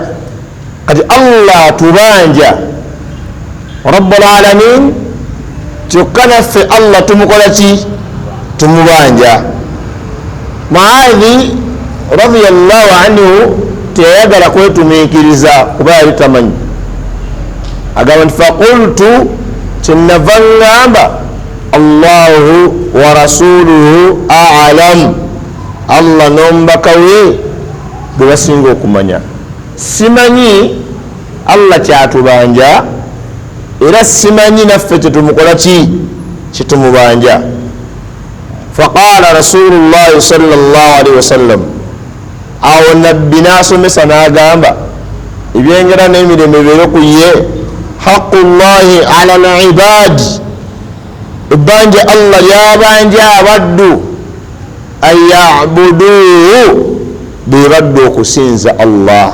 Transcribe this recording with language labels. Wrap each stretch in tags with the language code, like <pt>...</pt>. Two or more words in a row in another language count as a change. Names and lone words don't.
<lg>Kati Allah tubanja</lg> <ar>رب العالمين,</ar> <lg>kyokka naffe Allah tumukola ki? Tumubanja. Muadhi</lg> <ar>رضي الله عنه</ar> <lg>teyayagala kwetumiikiriza kuba yali tamanyi, agamba nti faqultu, kyenava ngamba</lg> <ar>الله ورسوله أعلم,</ar> <lg>Allah n'omubaka we bwe basinga okumanya. Simanyi Allah kyatubanja, era simanyi naffe kyetumukola ki? Kyetumubanja.</lg> <ar>فقال رسول الله صلى الله عليه وسلم,</ar> <lg>awo nabbi n'asomesa n'agamba ebyengera n'emirembe bibeere ku ye,</lg> <ar>حق الله على العباد,</ar> <lg>ebbanja Allah lyabanja abaddu,</lg> <ar>أن يعبدوه,</ar> <lg>be baddu okusinza Allah.</lg>